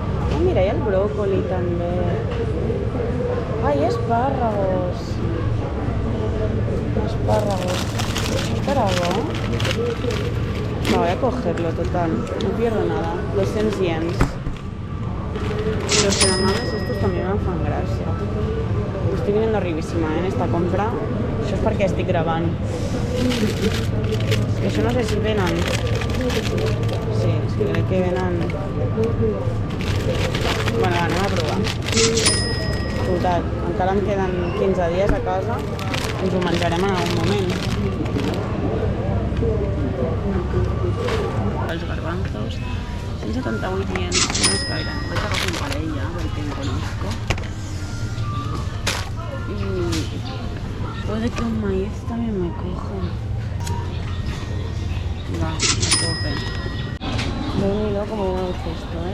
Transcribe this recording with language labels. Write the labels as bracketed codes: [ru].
[ca] Ah, mira, hi ha el brócoli també. Ai, espárragos. Espárragos. ¿Estará bo? [es] No, voy a cogerlo, total. No pierdo nada. 200 yens. Y los edamames estos también me fan gràcia. Estoy viniendo arribísima, en esta compra. [ca] Això és perquè estic gravant. És que això no sé si venen. Sí, és que crec que venen... Bueno, va, anem a provar. Total, encara em queden 15 dies a casa. Ens ho menjarem en algun moment. Els garbanzos, 178 yens, no és gaire. Vaig agafar un parell ja, perquè em conozco. [es] Puede que un maíz también me coja. Va, a tope. Me he venido como un cesto, ¿eh?